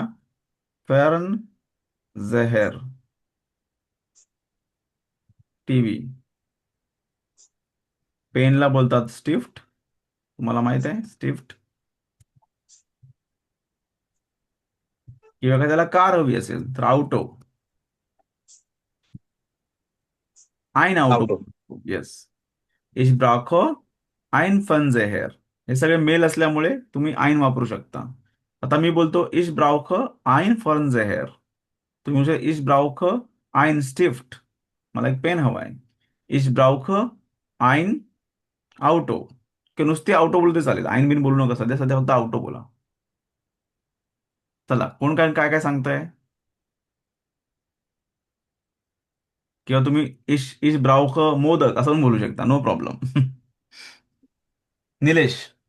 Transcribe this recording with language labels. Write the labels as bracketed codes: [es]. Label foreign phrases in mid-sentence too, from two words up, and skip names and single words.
[de] Fern Seher TV. [mr] पेनला बोलतात स्टिफ्ट, तुम्हाला माहित आहे स्टिफ्ट. किंवा त्याला कार हवी असेल तर auto. [de] ein Auto. आउटो. [mr] येस. [de] Ich brauche ein Fernseher. [mr] हे सगळे मेल असल्यामुळे तुम्ही ein वापरू शकता. आता मी बोलतो [de] ich brauche ein Fernseher. [mr] तुम्ही म्हणजे [de] ich brauche ein Stift. [mr] मला एक पेन हवा आहे. [de] Ich brauche ein Auto. [mr] की नुसती auto बोलते चालेल, ein बिन बोलू नका. सध्या सध्या फक्त auto बोला. चला, कोण काय काय काय सांगताय? किंवा तुम्ही [de] ich ich brauch Modak [mr] असं पण बोलू शकता, [en] no problem. [mr] निलेश.